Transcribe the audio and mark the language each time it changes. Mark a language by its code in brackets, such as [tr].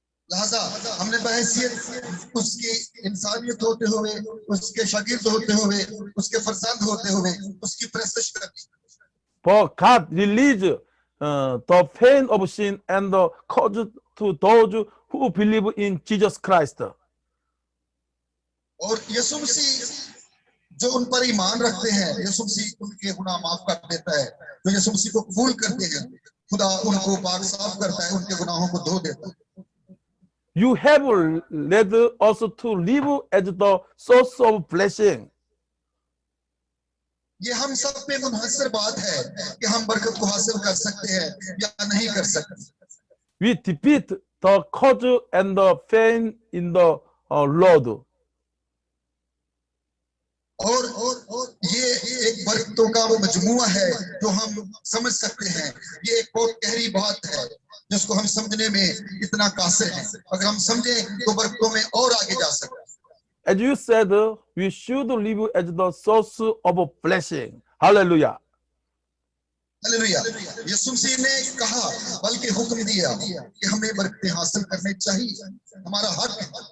[hi] लिहाजा हमने बहैसियत उसकी इंसानियत होते हुए, उसके शागिर्द होते हुए, उसके फरजंद होते हुए उसकी परस्तिश करनी। [en] But God released the pain of sin and the cause to those who believe in Jesus Christ. [hi] और यीशु मसीह जो उन पर ईमान रखते हैं, यीशु मसीह उनके गुनाह माफ कर देता है। जो यीशु मसीह को कबूल करते हैं, खुदा उनको पाक साफ करता है, उनके गुनाहों को धो देता है। [en] You have led us to live as the source of blessing. [hi] ये हम सब पे मुनहसर बात है कि हम बरकत को हासिल कर सकते हैं या नहीं कर सकते। [en] We defeat the cause and the pain in the Lord. [hi] और ये एक बरकतों का मजमुआ है जो हम समझ सकते हैं। ये एक बहुत गहरी बात है जिसको हम समझने में इतना कासिर हैं। अगर हम समझें तो बरकतों में और आगे जा सकते हैं। [en] As you said, we should live as the source of blessing. Hallelujah. [hi] Hallelujah. यीशु मसीह ने कहा बल्कि हुक्म दिया कि हमें बरकतें हासिल करने चाहिए, हमारा हक है।